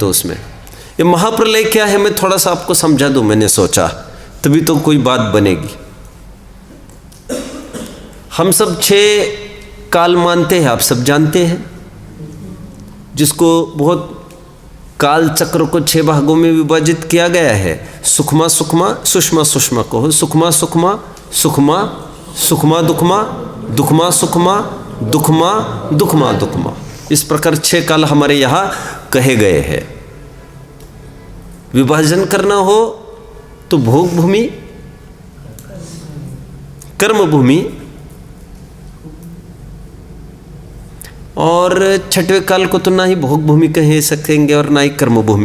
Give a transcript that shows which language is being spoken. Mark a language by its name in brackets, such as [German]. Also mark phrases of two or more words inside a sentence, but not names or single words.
[Hindi] तो उसमें ये महाप्रलय क्या है मैं थोड़ा सा आपको समझा दूं, मैंने सोचा, तभी तो कोई बात बनेगी। हम सब 6 काल मानते हैं, आप सब जानते हैं, जिसको बहुत काल चक्र को 6 भागों में विभाजित किया गया है। सुखमा सुखमा, सुषमा सुषमा कहो, सुखमा सुखमा, सुखमा सुखमा दुखमा, दुखमा सुखमा, दुखमा दुखमा दुखमा, इस प्रकार 6 काल हमारे यहाँ कहे गए हैं। विभाजन करना हो तो भोग भूमि, कर्म भूमि और 6वें काल को तो ना ही भोग भूमि कह सकेंगे और ना ही कर्म भूमि।